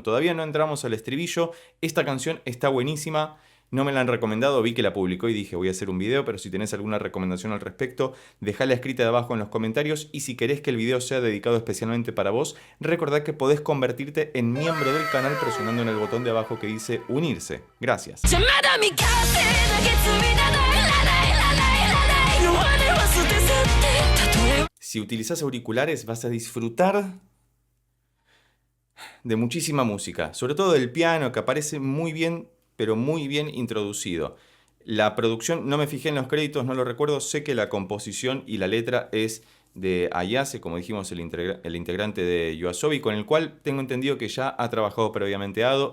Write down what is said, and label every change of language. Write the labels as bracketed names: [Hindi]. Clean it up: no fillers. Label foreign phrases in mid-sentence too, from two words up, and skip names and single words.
[Spanish] Todavía no entramos al estribillo. Esta canción está buenísima. No me la han recomendado, vi que la publicó y dije voy a hacer un video, pero si tenés alguna recomendación al respecto, dejala escrita de abajo en los comentarios, y si querés que el video sea dedicado especialmente para vos, recordá que podés convertirte en miembro del canal presionando en el botón de abajo que dice unirse. Gracias. [Japanese] 邪魔だ未完成な月見ならいらないいらないいらない弱音は捨て去って例え [Spanish] Si utilizás auriculares vas a disfrutar de muchísima música, sobre todo del piano, que aparece muy bien, pero muy bien introducido. La producción, no me fijé en los créditos, no lo recuerdo, sé que la composición y la letra es de Ayase, como dijimos, el integrante de YOASOBI, con el cual tengo entendido que ya ha trabajado previamente Ado.